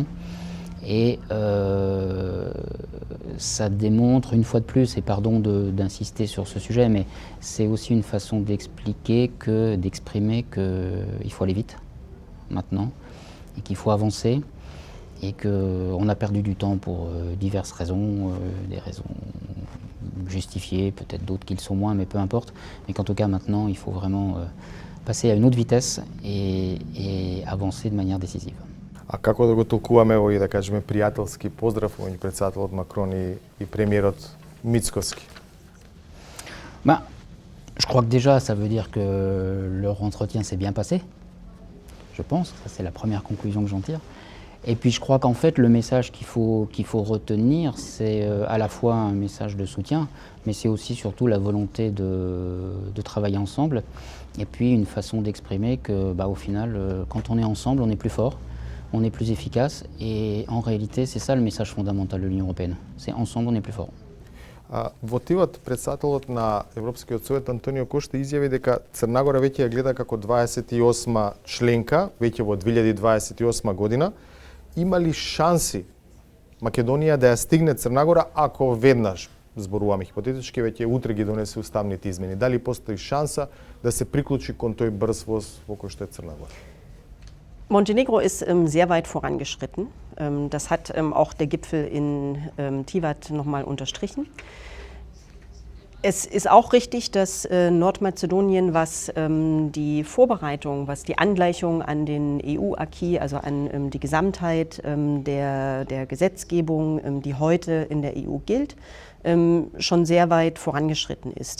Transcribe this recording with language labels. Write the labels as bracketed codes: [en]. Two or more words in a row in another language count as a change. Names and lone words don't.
[fr] Et ça démontre une fois de plus, et pardon d'insister sur ce sujet, mais c'est aussi une façon d'expliquer, d'exprimer qu'il faut aller vite maintenant, et qu'il faut avancer, et qu'on a perdu du temps pour diverses raisons, des raisons justifiées, peut-être d'autres qui le sont moins, mais peu importe, mais qu'en tout cas maintenant il faut vraiment passer à une autre vitesse et avancer de manière décisive. [mk] А како да го толкуваме овој, да кажеме, пријателски поздрав меѓу претседателот Макрон и премиерот Мицкоски? [fr] Je crois que déjà, ça veut dire que leur entretien s'est bien passé. Je pense, ça c'est la première conclusion que j'en tire. Et puis je crois qu'en fait, le message qu'il faut retenir, c'est à la fois un message de soutien, mais c'est aussi surtout la volonté de travailler ensemble. Et puis une façon d'exprimer que, au final, quand on est ensemble, on est plus fort. On est plus efficace et en réalité, c'est ça le message fondamental de l'Union européenne. C'est ensemble, on est plus fort. [mk] Во Тиват, председателот на Европскиот совет Антонио Кошта изјави дека Црна Гора веќе ја гледа како 28 членка, веќе во 2028 година. Има ли шанси Македонија да ја стигне Црна Гора ако веднаш, зборуваме хипотетички, веќе утре ги донесе уставните измени? Дали постои шанса да се приклучи кон тој брз воз во кој што е Црна Гора? [de] Montenegro ist sehr weit vorangeschritten. Das hat auch der Gipfel in Tivat nochmal unterstrichen. Es ist auch richtig, dass Nordmazedonien, was die Vorbereitung, was die Angleichung an den EU-Acquis, also an die Gesamtheit der Gesetzgebung, die heute in der EU gilt, schon sehr weit vorangeschritten ist.